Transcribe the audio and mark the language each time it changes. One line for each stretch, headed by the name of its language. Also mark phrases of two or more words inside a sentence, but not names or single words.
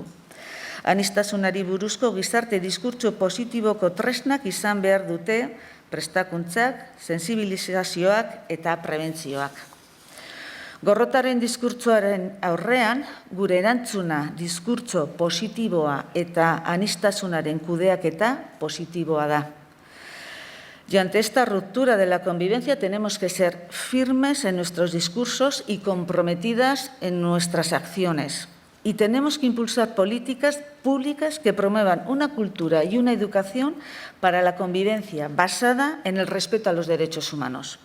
Basque: Aniztasunari buruzko gizarte diskurtso positiboko tresnak izan behar dute prestakuntzak, sensibilizazioak eta prebentzioak. Gorrotaren diskurtsoaren aurrean, gure erantzuna diskurtso positiboa eta aniztasunaren kudeaketa positiboa da.
Spanish: Y ante esta ruptura de la convivencia tenemos que ser firmes en nuestros discursos y comprometidas en nuestras acciones. Y tenemos que impulsar políticas públicas que promuevan una cultura y una educación para la convivencia basada en el respeto a los derechos humanos.